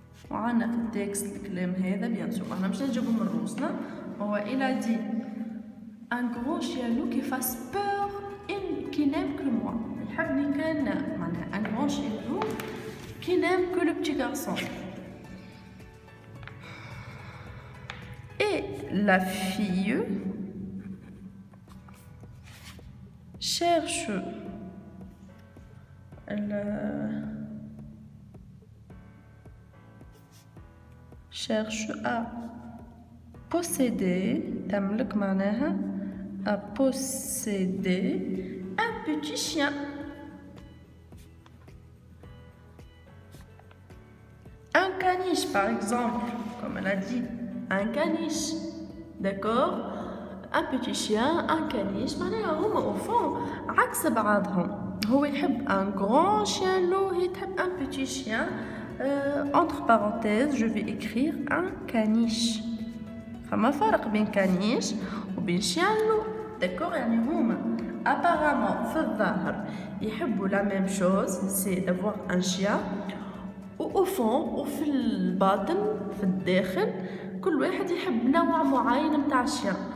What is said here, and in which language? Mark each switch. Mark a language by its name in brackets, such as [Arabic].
[Arabic] وعنا في التكست الكلام هذا بيان سور احنا مش نجيبو من روسنا. [French] هو il a dit un grand chien loup qui fasse peur et qui n'aime que moi. [Arabic] يحبني كان معناها [French] un grand chien loup qui n'aime que le petit garçon. Et la fille cherche à posséder [Arabic] تملك معناها [French] à posséder un petit chien. Un caniche par exemple, comme elle a dit, un caniche, d'accord. Un petit chien, un caniche [Arabic] معناها هما [French] au fond [Arabic] عكس بعضهم. هو يحب [French] un grand chien loup, [Arabic] هي تحب [French] un petit chien. Entre parenthèses, je vais écrire un caniche. [Arabic] فما فرق بين caniche وبين chien loup. [French] d'accord [Arabic] يعني هما [French] apparemment [Arabic] في الظاهر يحبوا [French] la même chose, c'est d'avoir un chien. au fond [Arabic] وفي الباطن في الداخل كل واحد يحب نوع معين متاع الشيان.